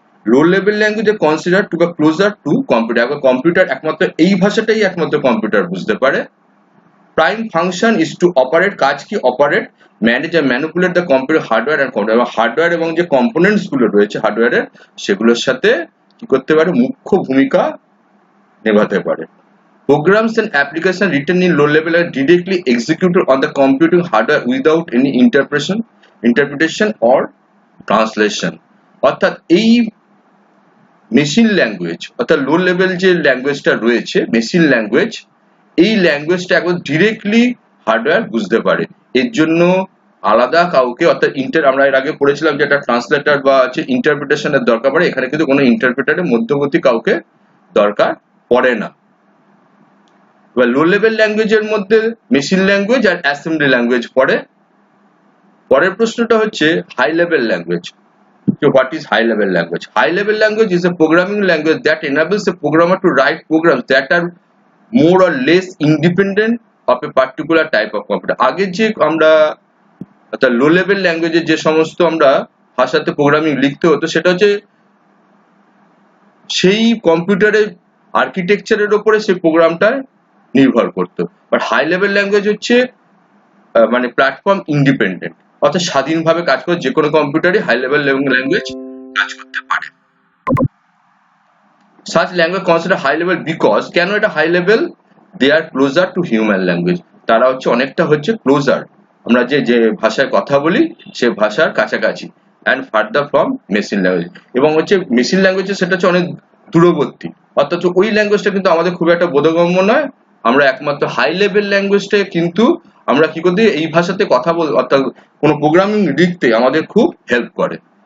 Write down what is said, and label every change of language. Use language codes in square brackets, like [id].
[bn] Low level language consider to বা closer to computer. Computer একমাত্র এই ভাষাটাই একমাত্র কম্পিউটার বুঝতে পারে। [en] prime function is to operate, [bn] কাজ কি [en] Operate, manage আর manipulate the computer hardware and computer. [bn] এবং হার্ডওয়্যার এবং যে কম্পোনেন্টস গুলো রয়েছে হার্ডওয়্যারের, সেগুলোর সাথে কি করতে পারে, মুখ্য ভূমিকা নেভাতে পারে। [en] Programs and applications written in low level are directly executed on the computing hardware without any interpretation or translation. [bn] অর্থাৎ এই মেশিন ল্যাঙ্গুয়েজ, অর্থাৎ লো লেভেল যে ল্যাঙ্গুয়েজটা রয়েছে মেশিন ল্যাঙ্গুয়েজ, এই ল্যাঙ্গুয়েজটা একদম ডিরেক্টলি হার্ডওয়্যার বুঝতে পারে। এর জন্য আলাদা কাউকে, অর্থাৎ আমরা এর আগে পড়েছিলাম যে একটা ট্রান্সলেটর বা হচ্ছে ইন্টারপ্রিটেশনের দরকার পড়ে, এখানে কিন্তু কোনো ইন্টারপ্রেটারের মধ্যবর্তী কাউকে দরকার পড়ে না। এবার লো লেভেল ল্যাঙ্গুয়েজের মধ্যে মেশিন ল্যাঙ্গুয়েজ আর অ্যাসেম্বলি ল্যাঙ্গুয়েজ পড়ে। পরের প্রশ্নটা হচ্ছে high level language. [en] So what is high level language? High level language is a programming language that enables a programmer to write programs that are more or less independent of a particular type of computer. [bn] আগে যে আমরা অর্থাৎ low level ল্যাঙ্গুয়েজে যে সমস্ত আমরা ভাষাতে programming লিখতে হতো সেটা হচ্ছে সেই কম্পিউটারের আর্কিটেকচারের উপরে সেই প্রোগ্রামটা নির্ভর করতো। বাট হাই লেভেল ল্যাঙ্গুয়েজ হচ্ছে মানে প্ল্যাটফর্ম ইন্ডিপেন্ডেন্ট, অর্থাৎ স্বাধীনভাবে কাজ করে যে কোনো কম্পিউটারে হাই লেভেল ল্যাঙ্গুয়েজ কাজ করতে পারে। [en] Such language considered high level because [bn] কেন এটা high level? [en] They are closer to human language. [bn] তারা হচ্ছে অনেকটা হচ্ছে ক্লোজার, আমরা যে যে ভাষায় কথা বলি সে ভাষার কাছাকাছি, [en] and further from [bn] machine language. এবং হচ্ছে মেশিন ল্যাঙ্গুয়েজে সেটা হচ্ছে অনেক দূরবর্তী, অর্থাৎ ওই ল্যাঙ্গুয়েজটা কিন্তু আমাদের খুব একটা বোধগম্য নয়। আমরা একমাত্র হাই লেভেল ল্যাঙ্গুয়েজটা কিন্তু আমরা কি করতে এই ভাষাতে কথা বল, অর্থাৎ কোনো প্রোগ্রামিং লিখতে আমাদের খুব হেল্প করে।